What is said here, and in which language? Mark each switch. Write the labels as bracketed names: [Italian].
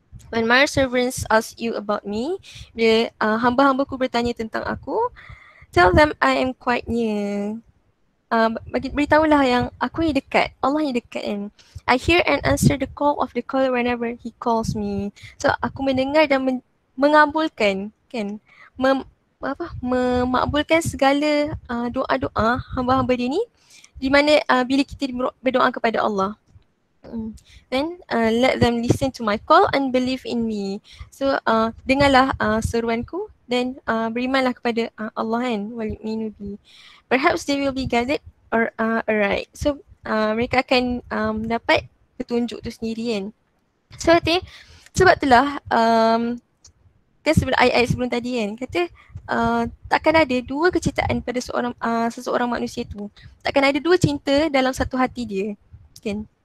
[English] When my servants ask you about me, [Malay] bila hamba-hambaku bertanya tentang aku, [English] tell them I am quite near. [Malay] Beritahulah yang aku ni dekat, Allah ni dekat kan. [English] I hear and answer the call of the caller whenever he calls me. [Malay] So aku mendengar dan mengabulkan kan, memakbulkan segala doa-doa hamba-hamba dia ni di mana bila kita berdoa kepada Allah. [English] Then let them listen to my call and believe in me. [Malay] So dengarlah seruanku dan berimanlah kepada Allah kan, [Arabic] wal yu'minu bi. [English] Perhaps they will be guided or alright. [Malay] So mereka akan dapat petunjuk tu sendiri kan. So sebab itulah kan sebelum ayat-ayat sebelum tadi kan kata takkan ada dua kecintaan pada seseorang manusia tu. Takkan ada dua cinta dalam satu hati dia kan.